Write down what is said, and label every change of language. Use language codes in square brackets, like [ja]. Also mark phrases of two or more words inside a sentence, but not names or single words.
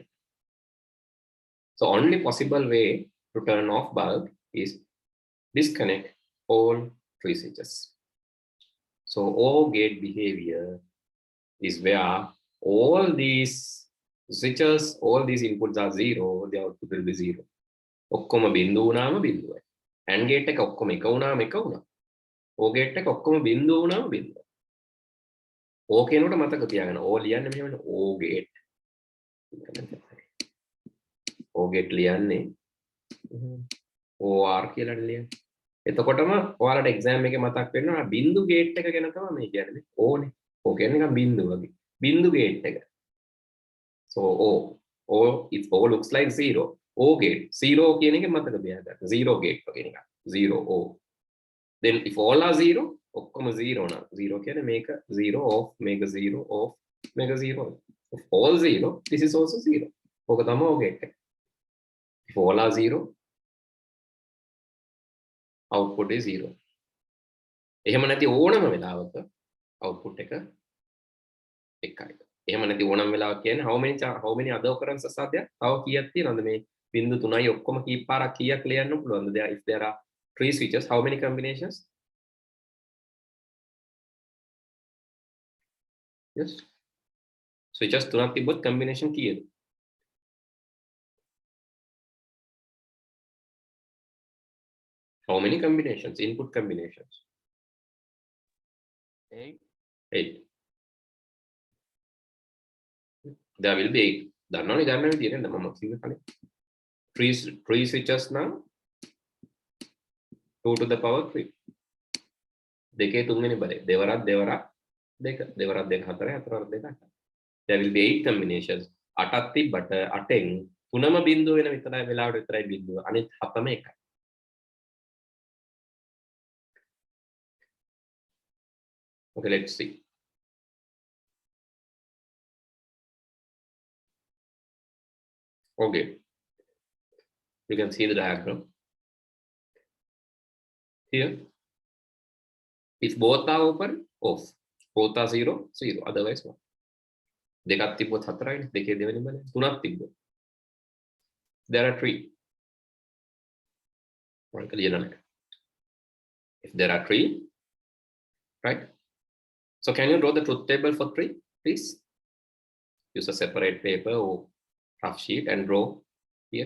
[en] So only possible way to turn off bulb is disconnect all three switches. So O gate behavior is where all these switches, all these inputs are zero, the output will be zero. [si] ඔක්කොම බිඳු වුණාම බිඳුවයි. [en] AND gate [si] එක ඔක්කොම එක වුණාම එක වුණා. [en] O gate [si] එක ඔක්කොම බිඳු වුණාම බිඳුවයි. O කියනකොට මතක තියාගන්න. O ලියන්නේ මෙහෙමනේ [en] O gate. O gate [si] ලියන්නේ OR කියලා ලියන්නේ. එතකොටම ඔයාලට එක්සෑම් එකේ මතක් වෙනවා බිඳු ගේට් එක ගැන තමයි මේ කියන්නේ. ඕනේ. O කියන්නේ නිකන් බිඳු වගේ. බිඳු ගේට් එක. [en] So O it O looks like zero. O gate. [si] Zero කියන එක මතක තියාගන්න. [en] Zero gate [si] වගේ නිකන්. [en] Zero O. Then if all are zero, [si] ඔක්කොම zero නා. Zero කියන්නේ මේක [en] zero off, [si] මේක [en] zero off, [si] මේක zero. [en] If all zero, this is also zero. [si] ඕක තමයි [en] O gate [si] එක. [en] If all are zero, output is zero. [si] එහෙම නැති ඕනම වෙලාවක output එක එකයි. එහෙම නැති ඕනම වෙලාවක කියන්නේ [en] how many other occurrences are there? [si] තව කීයක් තියෙනවද මේ බිංදු 3යි ඔක්කොම කී පාරක් කීයක් ලියන්න පුළුවන්ද? [en] There if there are 3 switches, how many combinations? Yes. [si] Switches 3ක් තිබ්බොත් combination කීයද? [en] How many combinations? Input combinations? 8. 8. There will be 8. [si] දන්නවනේ ගන්න විදිය නේද මම කිව්වේ කලින්. [en] 3 switches නම් 2 to the power 3. [si] දෙකේ තුන්වෙනි බලය. දෙවරක් දෙක. දෙවරක් දෙක 4 හතරක් දෙක 8. [en] There will be 8 combinations. [si] 8ක් තිබ්බට 8න් තුනම බිඳුව වෙන විතරයි වෙලාවට විතරයි බිඳුව. අනිත් 7ම එකයි. [en] Okay, let's see. Okay, you can see the diagram here. If both are open, off. Both are 0, 0. Otherwise, 1. [si] දෙකක් තිබ්බොත් 4යි. දෙකේ දෙවෙනි බලය. තුනක් තිබ්බොත්. [en] There are 3. If there are 3, right? So can you draw the truth table for 3, please? Use a separate paper or rough sheet and draw here.